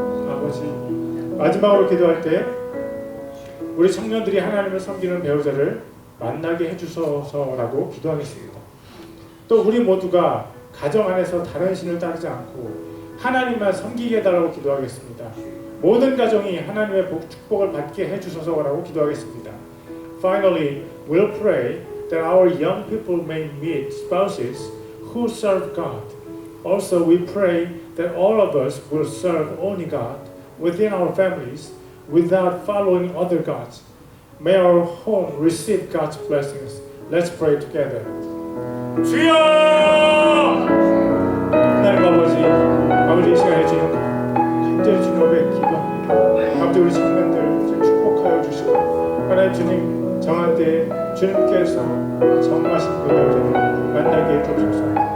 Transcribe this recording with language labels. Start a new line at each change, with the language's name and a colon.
Korean: 아버지 마지막으로 기도할 때 우리 청년들이 하나님을 섬기는 배우자를 만나게 해주소서라고 기도하겠습니다. 또 우리 모두가 가정 안에서 다른 신을 따르지 않고 하나님만 섬기게 해달라고 기도하겠습니다. 모든 가정이 하나님의 축복을 받게 해주소서라고 기도하겠습니다.
English: Finally, we'll pray that our young people may meet spouses who serve God. Also, we pray that all of us will serve only God within our families without following other gods. May our home receive God's blessings. Let's pray together.
Korean: 주여! 하나님 아버지 이 시간에 주님 간절히 주님 앞에 기도합니다. 아버지 우리 청년들 축복하여 주시고 하나님 주님 정한 때 주님께서 정하신 그 배우자를 만나게 해주옵소서.